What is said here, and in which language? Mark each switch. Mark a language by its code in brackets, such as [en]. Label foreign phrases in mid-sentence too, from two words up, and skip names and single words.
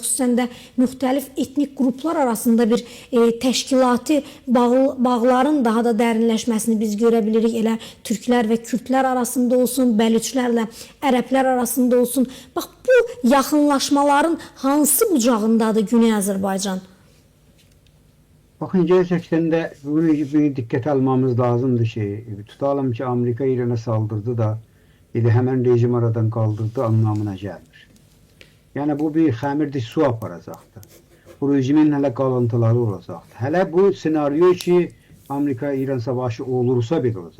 [az] Xüsusən də müxtəlif etnik qruplar arasında bir təşkilati bağların daha da dərinləşməsini biz görə bilirik. Elə türklər və kürdlər arasında olsun, bəlüçlərlə ərəblər arasında olsun. Bax, bu yaxınlaşmaların hansı bucağındadır Güney Azərbaycan? [tr] Bakın, gerçekten de bunu dikkat almamız lazımdı ki, tutalım ki Amerika İran'a saldırdı da hemen rejim aradan kaldırdı anlamına gelmir. Yani bu bir xəmirdir, su aparacaktı. Bu rejimin hele kalıntıları olacaktı. Hele bu senaryo ki Amerika-İran savaşı olursa bir olacak.